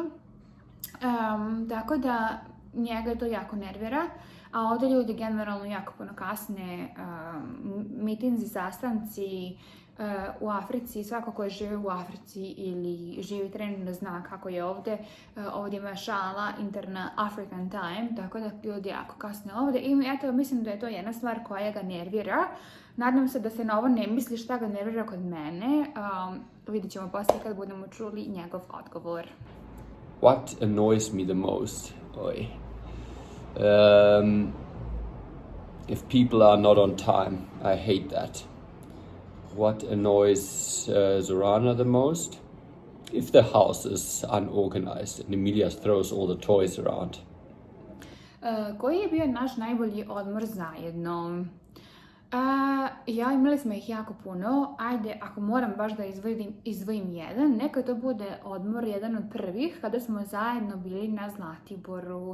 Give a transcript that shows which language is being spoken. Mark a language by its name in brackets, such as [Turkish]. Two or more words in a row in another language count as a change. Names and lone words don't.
[Bosnian] Tako da njega to jako nervira, a ovdje ljudi generalno jako puno kasne, mitinzi, sastanci, u Africi, svako ko živi u Africi ili živi trenutno zna kako je ovdje. Ovdje ima šala interna [English] African time, [Bosnian] tako da ljudi jako kasne ovdje. I eto, mislim da je to jedna stvar koja ga nervira. Nadam se da se na ovo ne misli šta ga nervira kod mene. Vidjet ćemo poslije kad budemo čuli njegov odgovor. [English] What annoys me the most? If people are not on time, I hate that. What annoys Zorana the most? If the house is unorganized and Emilia throws all the toys around. [Bosnian] Koji je bio naš najbolji odmor zajedno? Imali smo ih jako puno. Ajde, ako moram baš da izdvojim jedan, neka to bude odmor jedan od prvih, kada smo zajedno bili na Zlatiboru.